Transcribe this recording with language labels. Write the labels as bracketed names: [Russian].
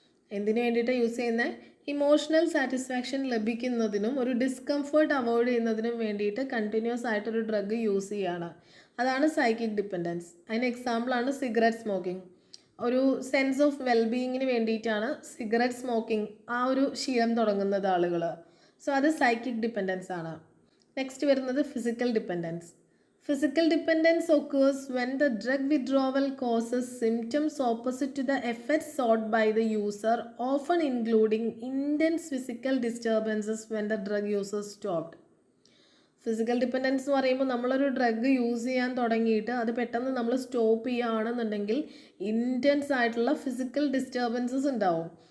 [Malayalam] എന്തിനു വേണ്ടിയിട്ട് യൂസ് ചെയ്യുന്നത്? ഇമോഷണൽ സാറ്റിസ്ഫാക്ഷൻ ലഭിക്കുന്നതിനും ഒരു ഡിസ്കംഫേർട്ട് അവോയ്ഡ് ചെയ്യുന്നതിനും വേണ്ടിയിട്ട് കണ്ടിന്യൂസ് ആയിട്ടൊരു ഡ്രഗ് യൂസ് ചെയ്യുകയാണ്, അതാണ് സൈക്കിക് ഡിപ്പെൻഡൻസ്. അതിന് എക്സാമ്പിളാണ് സിഗരറ്റ് സ്മോക്കിംഗ്. ഒരു സെൻസ് ഓഫ് വെൽബീയിങ്ങിന് വേണ്ടിയിട്ടാണ് സിഗരറ്റ് സ്മോക്കിംഗ് ആ ഒരു ശീലം തുടങ്ങുന്നത് ആളുകൾ. സോ അത് സൈക്കിക് ഡിപ്പെൻഡൻസ് ആണ്. നെക്സ്റ്റ് വരുന്നത് physical dependence. [English] Physical dependence occurs when the drug withdrawal causes symptoms opposite to the effects sought by the user, often including intense physical disturbances when the drug use is stopped. [Malayalam] Physical dependence എന്ന് പറയുമ്പോൾ നമ്മളൊരു drug use ചെയ്യാൻ തുടങ്ങിയിട്ട് അത് പെട്ടെന്ന് നമ്മൾ stop ചെയ്യുകയാണെന്നുണ്ടെങ്കിൽ intense ആയിട്ടുള്ള ഫിസിക്കൽ ഡിസ്റ്റർബൻസസ് ഉണ്ടാവും.